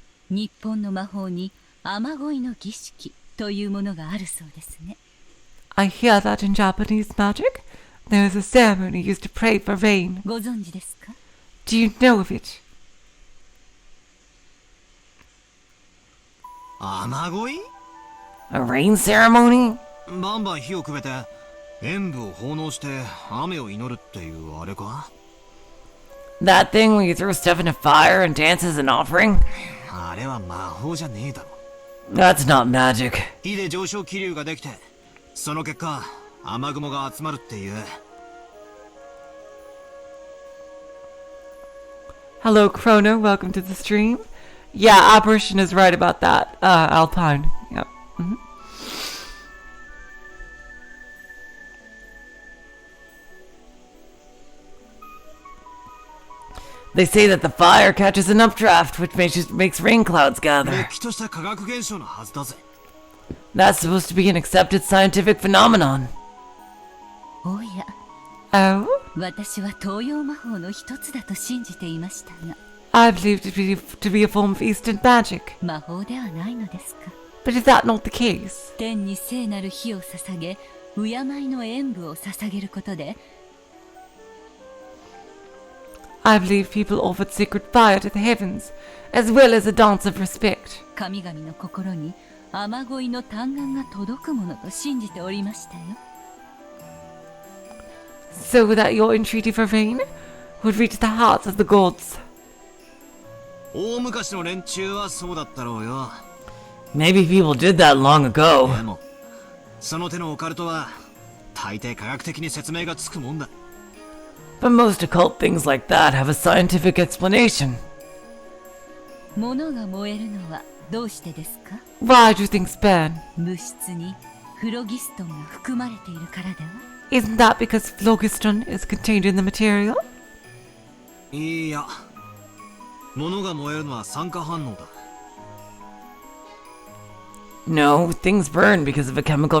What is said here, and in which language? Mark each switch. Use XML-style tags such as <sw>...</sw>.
<ja>日本の魔法に雨乞いの儀式というものがあるそうですね。</ja> <en>I hear that in Japanese magic, there is a ceremony used to pray for rain.</en> <ja>ご存知ですか？</ja> <en>Do you know of it?</en> <ja>雨乞い？</ja> <en>A rain ceremony?</en> <ja>バンバン火をくべて演武を奉納して雨を祈るっていうあれか？</ja> <en>That thing where you throw stuff into fire and dance as an offering?</en> <ja>あれは魔法じゃねえだろ。</ja> <en>That's not magic.</en> <ja>火で上昇気流ができて、その結果雨雲が集まるっていう。</ja> <en>Hello, Chrono. Welcome to the stream. Yeah, Apparition is right about that. Alpine. Yep. They say that the fire catches an updraft, which makes rain clouds gather.</en> <ja>れっきとした科学現象のはずだぜ。</ja> <en>That's supposed to be an accepted scientific phenomenon.</en> <ja>おや、</ja> <en>Oh?</en> <ja>私は東洋魔法の一つだと信じていましたが、</ja> <en>I believed it to be a form of Eastern magic.</en> <ja>魔法ではないのですか？</ja> <en>But is that not the case?</en> <ja>天に聖なる火を捧げ、敬いの演舞を捧げることで、</ja> <en>I believe people offered sacred fire to the heavens, as well as a dance of respect.</en> <ja>神々の心に雨乞いの嘆願が届くものと信じておりましたよ。</ja> <en>So that your entreaty for rain would reach the hearts of the gods.</en> <ja>大昔の連中はそうだったろうよ。</ja> <en>Maybe people did that long</en> <ja>で</ja> <en>ago.</en> <ja>もその手のオカルトは大抵科学的に説明がつくもんだ。</ja> <en>But most occult things like that have a scientific explanation.</en> <ja>物が燃えるのはどうしてですか？</ja> <en>Why do things burn?</en> <ja>物質にフロギストンが含まれているからでは？</ja> <en>Isn't that because phlogiston is contained in the material?</en> <ja>いや、物が燃えるのは酸化反応だ。</ja> <en>No, things burn because of a chemical</en>